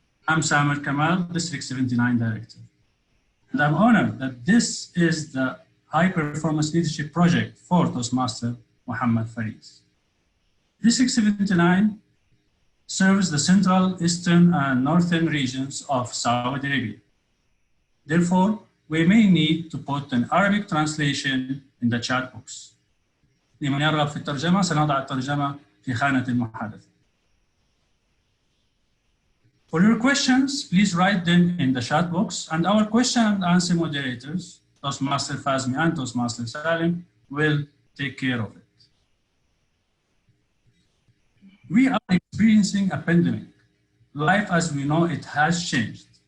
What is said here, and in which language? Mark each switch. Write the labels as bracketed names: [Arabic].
[English] I'm Samer Kamal, District 79 Director. And I'm honored that this is the High Performance Leadership Project for Toastmaster Muhammad Faris. District 79 serves the central, eastern, and northern regions of Saudi Arabia. Therefore, we may need to put an Arabic translation in the chat box. [Arabic] لمن يرغب في الترجمة سنضع الترجمة في خانة المحادثة. [English] For your questions, please write them in the chat box, and our question and answer moderators, Toastmaster Fazmi and Toastmaster Salim, will take care of it. We are experiencing a pandemic. Life as we know it has changed.